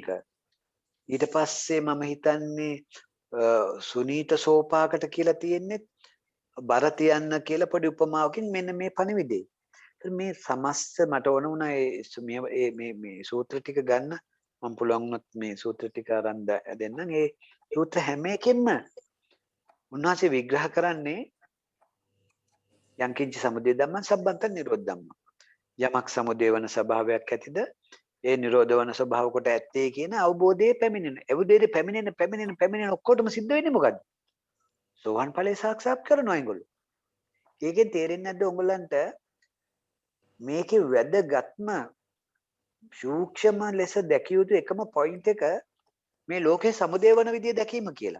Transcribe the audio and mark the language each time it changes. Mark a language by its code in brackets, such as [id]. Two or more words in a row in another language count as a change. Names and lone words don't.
[si] ඊට පස්සේ මම හිතන්නේ සුනීත සෝපාකට කියලා තියෙන්නේ බර තියන්න කියලා පොඩි උපමාවකින් මෙන්න මේ පණිවිඩේ. මේ සමස්ත මට ඕන වුණා මේ සූත්‍ර ටික ගන්න මම පුළුවන් වුණොත් මේ සූත්‍ර ටික අරන් දෙන්නම්. ඒ සූත්‍ර හැම එකෙන්ම උන්වහන්සේ විග්‍රහ කරන්නේ [pi] යංකින්ච සමුදය ධම්මං සම්බන්තං නිරෝධ ධම්මං. [si] යමක් සමුදය වන ස්වභාවයක් ඇතිද ඒ නිරෝධ වන ස්වභාව කොට ඇත්තේ කියන අවබෝධයේ පැමිණෙන. එවුදේට පැමිණෙන ඔක්කොටම සිද්ධ වෙන්නේ මොකද්ද? සෝවන් ඵලයේ සාක්ෂාත් කරනවා ඒගොල්ලෝ. ඒකෙන් තේරෙන්නේ නැද්ද උඹලන්ට මේකේ වැදගත්ම සූක්ෂම ලෙස දැකිය යුතු එකම පොයින්ට් එක මේ ලෝකේ සමුදය වන විදිය දැකීම කියලා.